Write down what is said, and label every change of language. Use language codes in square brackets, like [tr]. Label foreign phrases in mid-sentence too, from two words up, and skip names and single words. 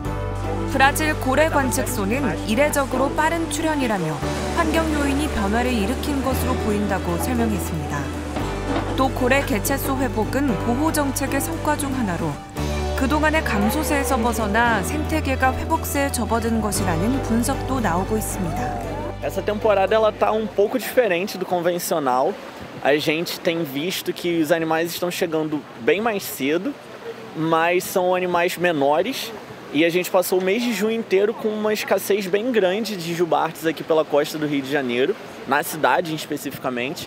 [ko] 브라질 고래 관측소는 이례적으로 빠른 출현이라며 환경 요인이 변화를 일으킨 것으로 보인다고 설명했습니다. 또 고래 개체수 회복은 보호 정책의 성과 중 하나로 그동안의 감소세에서 벗어나 생태계가 회복세에 접어든 것이라는 분석도 나오고 있습니다. [pt] Essa temporada ela tá pouco diferente do convencional. A gente tem visto que os animais estão chegando bem mais cedo, mas são animais menores. E a gente passou o mês de junho inteiro com uma escassez bem grande de jubartes aqui pela costa do Rio de Janeiro, na cidade especificamente.